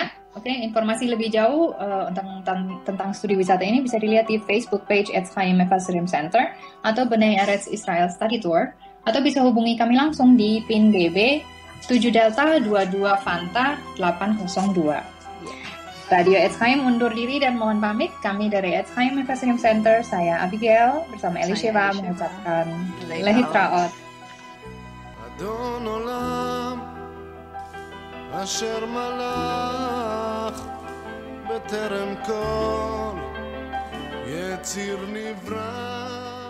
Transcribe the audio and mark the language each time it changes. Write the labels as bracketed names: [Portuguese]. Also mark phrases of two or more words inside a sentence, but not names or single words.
[Indonesian] Oke, informasi lebih jauh tentang studi wisata ini bisa dilihat di [English] Facebook page [Indonesian] @Chaim Mefassirim Center atau Bnei Eretz Israel Study Tour, atau bisa hubungi kami langsung di PIN BB 7 Delta 22 Fanta 802. Radio Etz Chaim undur diri dan mohon pamit. Kami dari Etz Chaim Mefassirim Center, saya Abigail bersama Elisheva mengucapkan Lehitraot. [Hebrew] אדון עולם אשר מלך בטרם כל יציר נברא